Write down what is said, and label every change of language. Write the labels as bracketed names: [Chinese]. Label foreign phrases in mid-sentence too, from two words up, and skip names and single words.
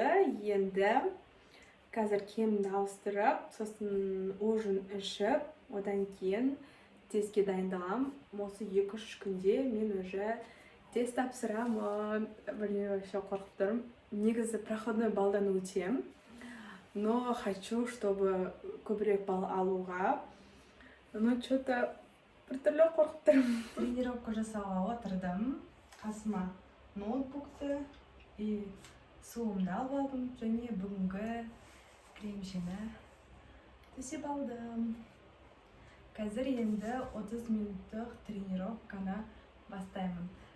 [Kazakh] Енді қазір киімімді ауыстырып, сосын ужин ішіп, одан кейін тестке дайындаламын. Осы 2-3 күнде мен уже тест тапсырамын. [Russian] Блин, вообще [Kazakh] қорқып тұрмын. Негізі проходной балдан өтем. [Russian] Но хочу, чтобы [Kazakh] көбірек балл алуға. [Russian] Но что-то [Kazakh] біртүрлі қорқып тұрмын. Тренировка жасауға отырдым. Қасыма ноутбукты и суымды алып алдым. Және бүгінгі кремшені төсеп алдым. Қазір енді 30 минуттық тренировканы бастаймын.